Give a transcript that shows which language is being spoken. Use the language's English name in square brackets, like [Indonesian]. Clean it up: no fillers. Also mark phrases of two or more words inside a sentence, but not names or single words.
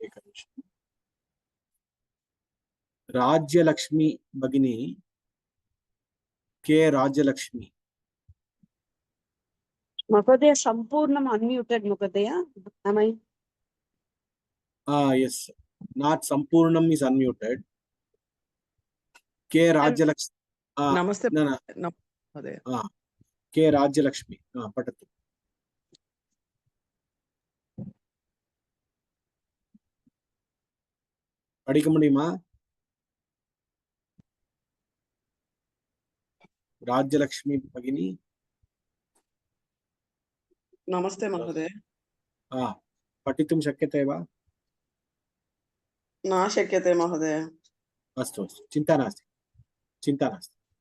[English] translation. [Sanskrit] Rajyalakshmi Bhagini, K. Rajyalakshmi. [English] Mahodaya, Sampurnam unmuted, Mahodaya. Am I? Yes. Not Sampurnam is unmuted. K. Rajyalakshmi. Namaste. No. No, Mahodaya. K. Rajyalakshmi. Patatu. [Tamil] படிக்க முடியுமா? [Sanskrit] राज्यलक्ष्मी भगिनी. नमस्ते महोदय. पठितुं शक्यते वा? न शक्यते महोदय. अस्तु अस्तु, चिन्ता नास्ति, चिन्ता नास्ति.